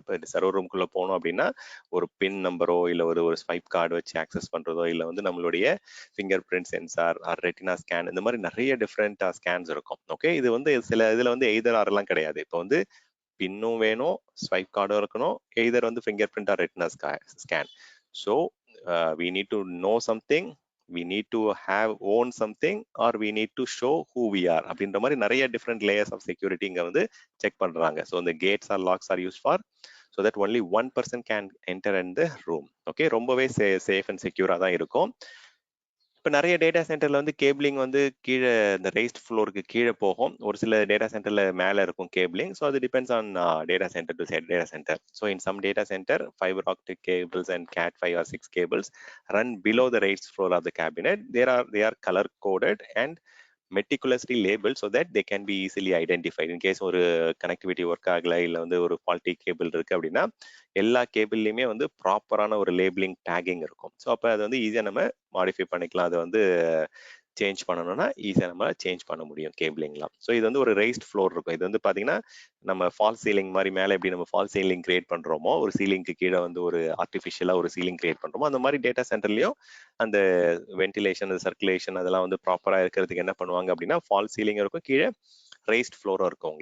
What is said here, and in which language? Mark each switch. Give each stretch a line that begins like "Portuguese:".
Tamil: இப்போ சர்வர் ரூம்குள்ள போனோம் அப்படின்னா ஒரு பின் நம்பரோ இல்லை ஒரு ஸ்வைப் கார்டு வச்சு ஆக்சஸ் பண்றதோ இல்லை வந்து நம்மளுடைய finger print sensor R retina scan இந்த மாதிரி நிறைய டிஃப்ரெண்ட் ஸ்கேன்ஸ் இருக்கும். ஓகே, இது வந்து சில இதுல வந்து எய்தர் ஆர்லாம் கிடையாது. இப்போ வந்து பின்னும் வேணும், ஸ்வைப் கார்டும் இருக்கணும், எய்தர் வந்து finger print R retina scan.
English: so we need to know something, we need to have own something or we need to show who we are
Tamil: அப்படின்ற மாதிரி நிறைய டிஃப்ரெண்ட் லேயர்ஸ் ஆஃப் செக்யூரிட்டி இங்க வந்து check பண்றாங்க.
English: So இந்த gates or locks or use for so that only one person can enter in the room.
Tamil: Okay, ரொம்பவே safe and செக்யூரா தான் இருக்கும். இப்போ நிறைய டேட்டா சென்டர்ல வந்து கேபிளிங் வந்து கீழே இந்த ரைஸ்ட் ஃப்ளோருக்கு கீழே போகும். ஒரு சில டேட்டா சென்டர்ல மேலே இருக்கும் கேபிளிங். ஸோ அது
English: Depends on data centre to data centre. So in some data centre fibre optic cables and CAT5 or 6 cables run below the raised floor of the cabinet. They are color coded and meticulously labeled so that they can be easily identified.
Tamil: In case ஒரு connectivity work ஆகல இல்லை வந்து ஒரு faulty cable இருக்கு அப்படின்னா எல்லா கேபிள்லையுமே வந்து ப்ராப்பரான ஒரு லேபிளிங் டேகிங் இருக்கும். ஸோ அப்போ அது வந்து ஈஸியாக நம்ம மாடிஃபை பண்ணிக்கலாம். அதை வந்து சேஞ்ச் பண்ணணும்னா ஈஸியாக நம்ம சேஞ்ச் பண்ண முடியும் கேபிளிங்லாம். ஸோ இது வந்து ஒரு ரைஸ்ட் ஃப்ளோர் இருக்கும். இது வந்து பார்த்தீங்கன்னா நம்ம ஃபால் சீலிங் மாதிரி மேலே எப்படி நம்ம ஃபால் சீலிங் கிரியேட் பண்ணுறோமோ ஒரு சீலிங்க்கு கீழே வந்து ஒரு ஆர்டிஃபிஷியலாக ஒரு சீலிங் கிரியேட் பண்ணுறோமோ அந்த மாதிரி டேட்டா சென்டர்லையும் அந்த வென்டிலேஷன் சர்க்குலேஷன் அதெல்லாம் வந்து ப்ராப்பராக இருக்கிறதுக்கு என்ன பண்ணுவாங்க அப்படின்னா ஃபால் சீலிங் இருக்கும், கீழே ரைஸ்ட் ஃப்ளோரும் இருக்கும்.